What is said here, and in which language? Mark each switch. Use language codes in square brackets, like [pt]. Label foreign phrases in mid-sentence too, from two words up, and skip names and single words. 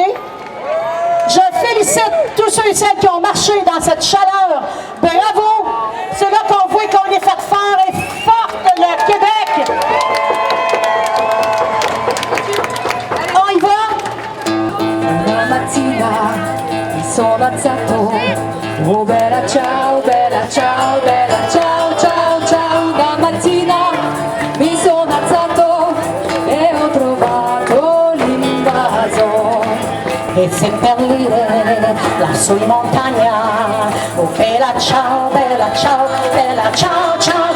[fr] Je félicite tous ceux et celles qui ont marché dans cette chaleur. Bravo! C'est là qu'on voit qu'on est fait fort et forte, le Québec! On y va? [it] La mattina mi sono alzato, oh bella ciao, ciao, ciao, ciao. La mattina mi sono alzato e ho trovato l'invaso. E seppellire lassù in montagna, oh bella ciao, ciao, ciao, ciao.